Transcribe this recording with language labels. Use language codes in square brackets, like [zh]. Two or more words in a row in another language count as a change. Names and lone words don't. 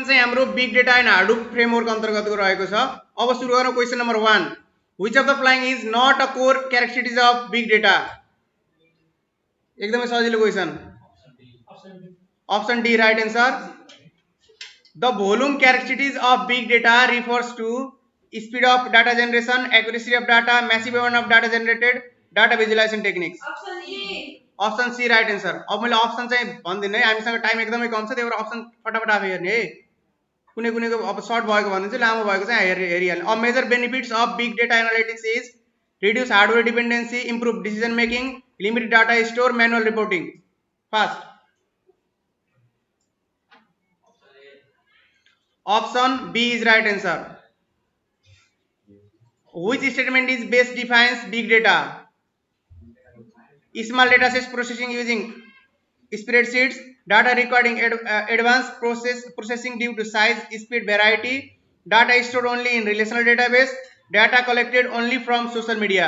[ne] चाहिँ हाम्रो [en] big data and Hadoop framework [ne] अन्तर्गतको रहेको छ। अब सुरु गरौँ [en] question number 1. Which of the following is not a core characteristics of big data? [ne] एकदमै सजिलो क्वेशन। [en] option D right answer. The volume characteristics of big data refers to speed of data generation, accuracy of data, massive amount of data generated, data visualization techniques. option C right answer. [ne] अब मैले ऑप्शन चाहिँ भन्दिनँ है, हामीसँग टाइम एकदमै कम छ, त्यही भएर ऑप्शन फटाफट आफै हेर्ने है। कुनै कुनैको अब सर्ट भएको भन्नु चाहिँ लामो भएको चाहिँ हेरिहाल्ने। [en] अब major benefits of big data analytics is reduce hardware dependency, improve decision making, limit data store, manual reporting. Fast। option B is right answer. Which statement is best defines big data? Small data sets processing using spreadsheets, data requiring advanced processing due to size, speed, variety, data stored only in relational database, data collected only from social media.